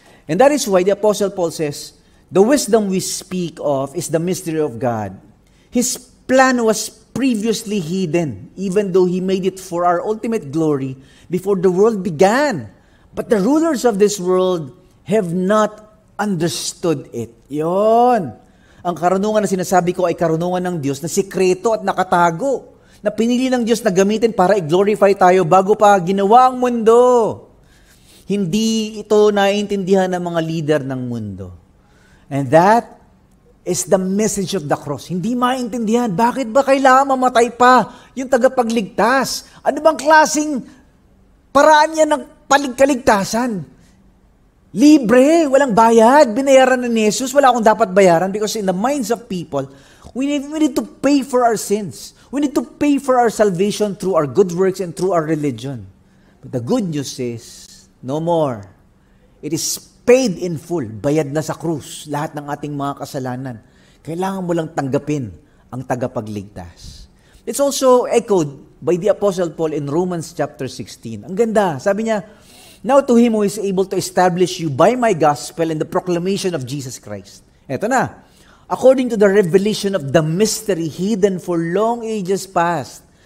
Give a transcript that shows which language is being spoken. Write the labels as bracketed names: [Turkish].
[English] And that is why the Apostle Paul says, the wisdom we speak of is the mystery of God. His plan was previously hidden, even though He made it for our ultimate glory before the world began. But the rulers of this world have not understood it. [Filipino] Yon. Ang karunungan na sinasabi ko ay karunungan ng Diyos na sikreto at nakatago, na pinili ng Diyos na gamitin para i-glorify tayo bago pa ginawa ang mundo. Hindi ito naiintindihan ng mga leader ng mundo. [English] And that is the message of the cross. [Filipino] Hindi maintindihan. Bakit ba kailangan mamatay pa yung tagapagligtas? Ano bang klaseng paraan niya ng kaligtasan? Libre, walang bayad. Binayaran na ni Jesus. Wala akong dapat bayaran [English] because in the minds of people, we need to pay for our sins. We need to pay for our salvation through our good works and through our religion. But the good news is, no more. It is paid in full, [Filipino] bayad na sa krus, lahat ng ating mga kasalanan. Kailangan mo lang tanggapin ang tagapagligtas. [English] It's also echoed by the Apostle Paul in Romans chapter 16. [Filipino] Ang ganda, sabi niya, [English] now to Him who is able to establish you by my gospel and the proclamation of Jesus Christ. [Filipino] Eto na, [English] according to the revelation of the mystery hidden for long ages past.